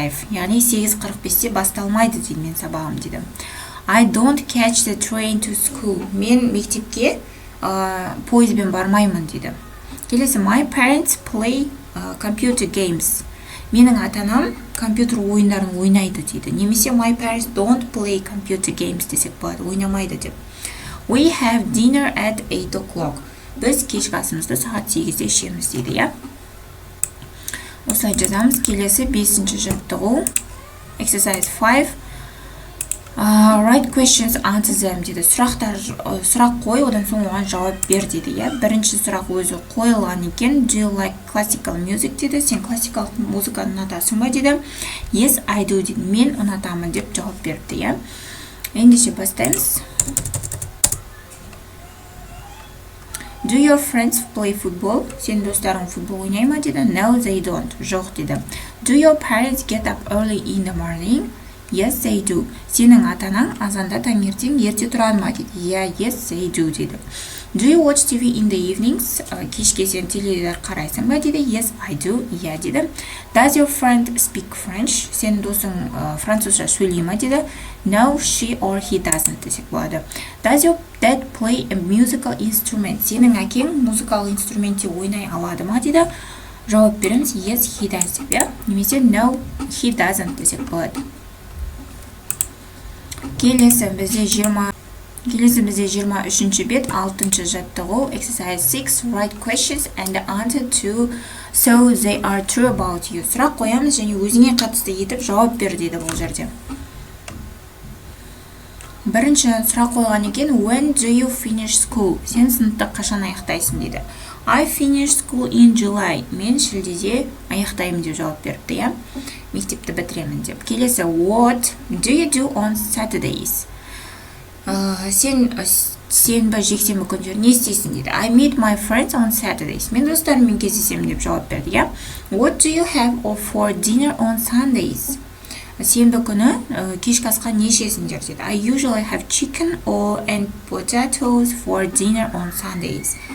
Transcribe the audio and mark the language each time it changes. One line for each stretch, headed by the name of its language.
Kazakh: Яғни 8:45-те басталмайды дейді мен сабағым дейді.
English: I don't catch the train to school.
Kazakh: Мен мектепке пойызбен бармаймын дейді. Келесі,
English: my parents play computer games.
Kazakh: Менің ата-анам компьютер ойындарын ойнайды дейді. Немесе
English: my parents don't play computer games
Kazakh: десек болады, ойнамайды деп.
English: We have dinner at 8 o'clock.
Kazakh: Біз кешкі асымызды сағат 8-де ішеміз дейді, я. Осылай жазамыз. Келесі 5-ші жаттығу,
English: exercise 5. Write questions, answer them
Kazakh: дейді. Сұрақ қой, одан соң оған жауап бер дейді, я. Бірінші сұрақ өзі қойылған екен.
English: Do you like classical music дейді.
Kazakh: Сен классикалық музыканы ұнатасың ба дейді.
English: Yes, I do дейді.
Kazakh: Мен ұнатамын деп жауап берді, я. Ендеше бастаймыз.
English: Do your friends play football?
Kazakh: Сен достарың футбол ойнай ма дейді.
English: No, they don't.
Kazakh: Жоқ дейді.
English: Do your parents get up early in the morning? Yes, they do.
Kazakh: Сенің ата-анаң азанда таңертең ерте тұрады ма дейді.
English: Yeah, yes, they do
Kazakh: дейді.
English: Do you watch TV in the evenings?
Kazakh: Кешке сен теледидар қарайсың ба дейді.
English: Yes, I do. Yeah
Kazakh: дейді.
English: Does your friend speak French?
Kazakh: Сенің досың французша сөйлей ма дейді.
English: No, she or he doesn't
Kazakh: десек болады.
English: Does your dad play a musical instrument?
Kazakh: Сенің әкең музыкалық инструментте ойнай алады ма дейді. Жауап береміз.
English: Yes, he does
Kazakh: деп, я. Немесе
English: no, he doesn't
Kazakh: десек болады. Келесі бізде 23-ші бет 6-шы жаттығу.
English: Exercise 6. Write questions and answer to so they are true about you.
Kazakh: Сұрақ қоямыз және өзіңе қатысты етіп жауап бер дейді бұл жерде. Бірінші сұрақ қойған екен.
English: When do you finish school?
Kazakh: Сен сыныпты қашан аяқтайсың дейді.
English: I finish school in July.
Kazakh: Мен шілдеде аяқтаймын деп жауап беріпті, иә? Мектепті бітіремін деп. Келесі,
English: what do you do on Saturdays?
Kazakh: Сен сенбі жексенбі күндері не істейсің дейді.
English: I meet my friends on Saturdays.
Kazakh: Мен достарыммен кездесемін деп жауап берді, иә?
English: What do you have for dinner on Sundays?
Kazakh: Сенбі күні кешкі асқа не ішесіңдер дейді.
English: I usually have chicken and potatoes for dinner on Sundays.